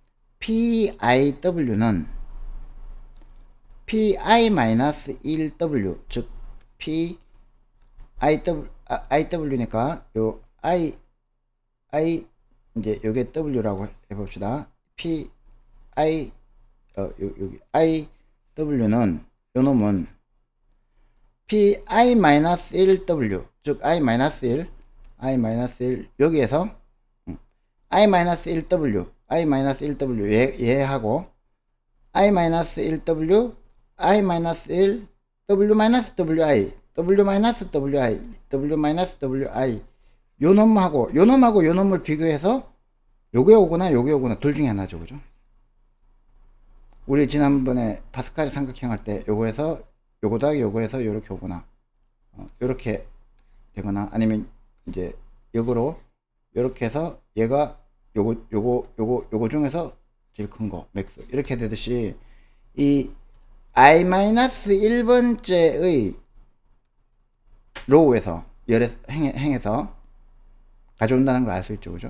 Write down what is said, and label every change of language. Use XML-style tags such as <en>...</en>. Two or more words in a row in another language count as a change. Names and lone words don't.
<ko>PIW는 PI-1W, 즉 IW니까 요 이제 요게 W라고 해봅시다. 여기 IW는 요 놈은 PI-1W, 즉 I-1 여기에서 I-1W 얘하고 I-1W I-1 W-WI W-WI 요 놈하고 요 놈을 비교해서 요게 오거나 요게 오거나 둘 중에 하나죠, 그죠? 우리 지난번에 파스칼 삼각형 할 때 요거에서 요거 더하기 요거에서 요렇게 오거나 요렇게 되거나 아니면 이제 역으로 요렇게 해서 얘가 요거 중에서 제일 큰 거 맥스 이렇게 되듯이 이 I-1번째의 로우에서 행에서 가져온다는 걸 알 수 있죠, 그죠?</ko>